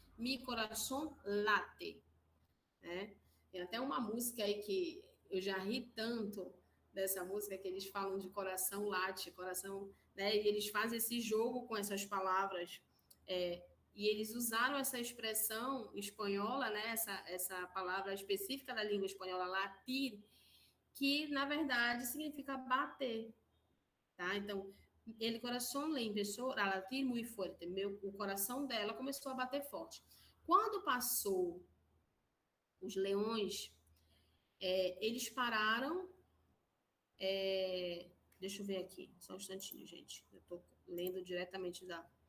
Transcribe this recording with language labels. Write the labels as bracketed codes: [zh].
[pt] Mi coração late, né? Tem até uma música aí que eu já ri tanto dessa música, que eles falam de coração late, coração, né? E eles fazem esse jogo com essas palavras, e eles usaram essa expressão espanhola, né? Essa palavra específica da língua espanhola, latir, que, na verdade, significa bater, tá? [es] Então, el corazón le empezó a latir muy fuerte. [pt] O coração dela começou a bater forte. Quando passou os leões, eles pararam... deixa eu ver aqui, só um instantinho, gente. Eu estou lendo diretamente da...